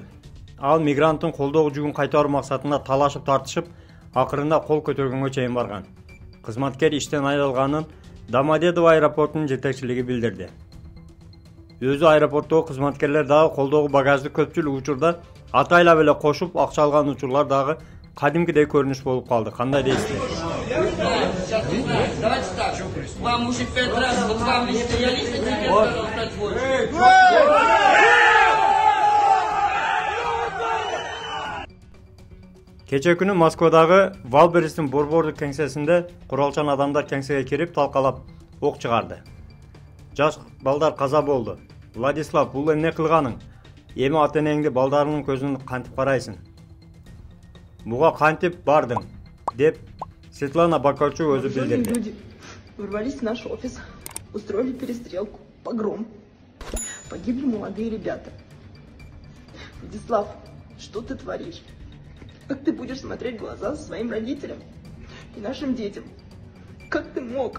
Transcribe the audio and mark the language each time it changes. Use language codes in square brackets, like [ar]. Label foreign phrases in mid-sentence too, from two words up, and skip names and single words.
[ky] Ал мигранттын колдогу жүгүн кайтаруу максатында талашып тартышып, акырында кол көтөргөнгө чейин барган. Кызматкер иштен айрылганын Домодедово аэропортунун жетекчилиги билдирди. Өзү аэропорттогу кызматкерлер дагы колдогу багажды көпчүлүк учурда атайлап эле кошуп акча алган учурлар дагы кадимкидей көрүнүш болуп калды. Кандай дейсиздер? [ru] Давайте так. Вам уже 5 раз, вот вам лично я лично не [ky] Кече күнү Москвадагы Валберестин борбордук кеңсесинде куралчан адамдар кеңсеге кирип талкалап ок чыгарды. Жаш балдар каза болду. Владислав, бул эмне кылганың? Эми ата-энеңди балдарыңдын көзүн кантип карайсың? Буга кантип бардың? Деп Светлана Бакарчу өзү билдирди. [ru] Люди ворвались в наш офис, устроили перестрелку, погром. Погибли молодые ребята. Владислав, что ты творишь? Как ты будешь смотреть в глаза своим родителям и нашим детям? Как ты мог?